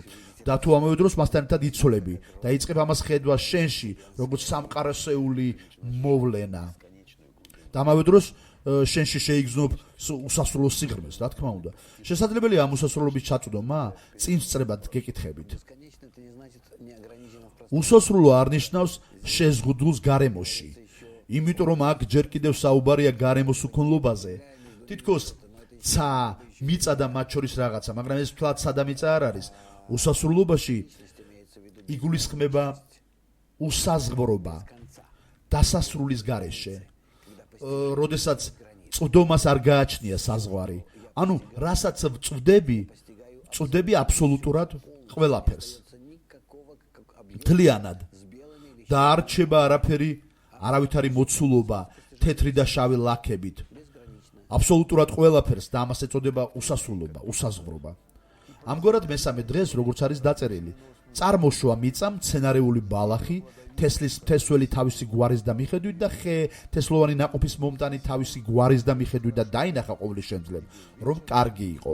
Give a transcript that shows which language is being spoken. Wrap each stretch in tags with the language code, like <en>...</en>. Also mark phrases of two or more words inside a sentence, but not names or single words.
<ka>და თუ ამავე დროს მასთან ერთად იცოლები და იწყებ ამას ხედვა შენში, როგორც სამყაროსეული მოვლენა. და ამავე დროს შენში შეიგრძნობ უსასრულო სიღრმეს, რა თქმა უნდა. შესაძლებელია ამ უსასრულობის ჩაწვდომა წინ სწრებად გეკითხებით.</ka> <ru>Бесконечно это не значит неограниченно в пространстве.</ru> <ka>უსასრულო არნიშნავს შეზღუდულს გარემოში. იმიტომ რომ აქ ჯერ კიდევ საუბარია გარემოს უქონლობაზე. თითქოს ცა, მიწა და მათ შორის რაღაცა, მაგრამ ეს თლად სადა მიწა არ არის. უსასრულობაში იგულისხმება უსაზღვრობა დასასრულის გარეშე. როდესაც წვდომას არ გააჩნია საზღვარი. ანუ რასაც წვდები აბსოლუტურად ყველაფერს.</ka> <ru>Никакого объекта</ru> <ka>მთლიანად.</ka> <ru>с белыми или</ru> <ka>და არ რჩება არაფერი, არავითარი მოცულობა თეთრი და შავი ლაქებით. აბსოლუტურად ყველაფერს და ამას ეწოდება უსასრულობა, უსაზღვრობა. ამგვარად მესამე დღეს, როგორც არის დაწერილი, წარმოშვა მიწა მცენარეული ბალახი, თესველი თავისი გვარის და მიხედვით და ხე, თესლოვანი ნაყოფის მომტანი თავისი გვარის და მიხედვით და დაინახა ყოვლის შემძლებ, რომ კარგი იყო.</ka>